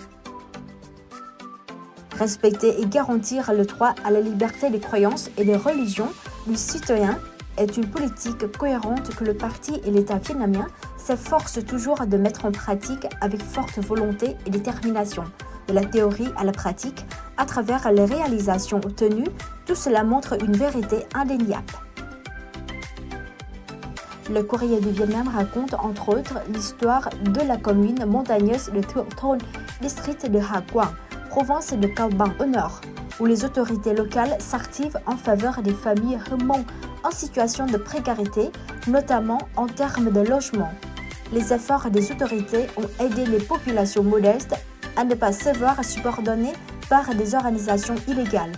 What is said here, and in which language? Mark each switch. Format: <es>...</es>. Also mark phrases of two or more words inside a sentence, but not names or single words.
<fr>Respecter et garantir le droit à la liberté des croyances et des religions du citoyen est une politique cohérente que le parti et l'État vietnamien s'efforcent toujours de mettre en pratique avec forte volonté et détermination. De la théorie à la pratique, à travers les réalisations obtenues, tout cela montre une vérité indéniable. Le Courrier du Vietnam raconte entre autres l'histoire de la commune montagneuse de Thượng Thôn, district de Ha Quang, province de Cao Bằng au nord, où les autorités locales s'activent en faveur des familles Hmong en situation de précarité, notamment en termes de logement. Les efforts des autorités ont aidé les populations modestes à ne pas se voir subordonnées par des organisations illégales.</fr>